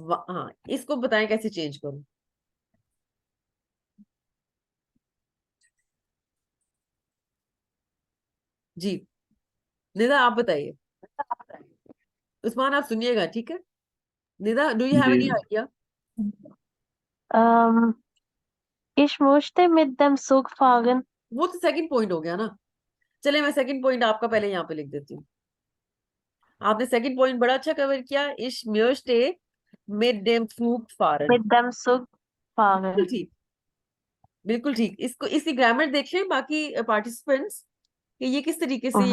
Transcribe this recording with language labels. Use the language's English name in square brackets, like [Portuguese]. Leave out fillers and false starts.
[Hindi] हाँ, इसको बताएं कैसे चेंज करूं। जी निदा, आप बताइए। उस्मान आप सुनिएगा, ठीक है? [English] Nida, do you have [Hindi] ji [English] Any idea? [German] Ähm, ich möchte mit dem Zug fahren। [Hindi] वो तो सेकंड पॉइंट हो गया ना। चले मैं सेकंड पॉइंट आपका पहले यहाँ पे लिख देती हूँ। आपने सेकंड पॉइंट बड़ा अच्छा कवर किया। [German] इश म्योस्टे मिड डेम फ्लूग फारन। Mit dem Zug [Hindi] बिल्कुल [German] fahren। [Hindi] ठीक, बिल्कुल ठीक। इसको, इसकी ग्रामर देख लें बाकी पार्टिसिपेंट्स कि ये किस तरीके से ये